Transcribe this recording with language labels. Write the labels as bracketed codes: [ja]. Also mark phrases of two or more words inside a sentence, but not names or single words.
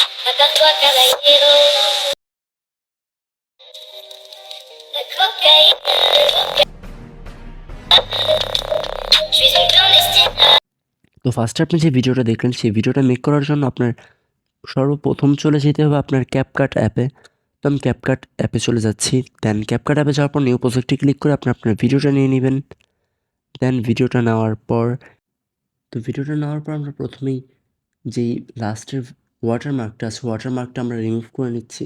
[it] Accanto a [fr] Caballero, la cocaïne, je suis une clandestine. [bn] তো ফার্স্টে আপনি যে ভিডিওটা দেখলেন সেই ভিডিওটা মেক করার জন্য আপনার সর্বপ্রথম চলে যেতে হবে আপনার ক্যাপকাট অ্যাপে। তো আমি ক্যাপকাট অ্যাপে চলে যাচ্ছি। দেন ক্যাপকাট অ্যাপে যাওয়ার পর [en] new project click [bn] করে আপনার ভিডিওটা নিয়ে নেবেন। দেন ভিডিওটা নেওয়ার পর আমরা প্রথমেই যেই [en] last watermark [bn] আছে ওয়াটারমার্কটা আমরা রিমুভ করে নিচ্ছি।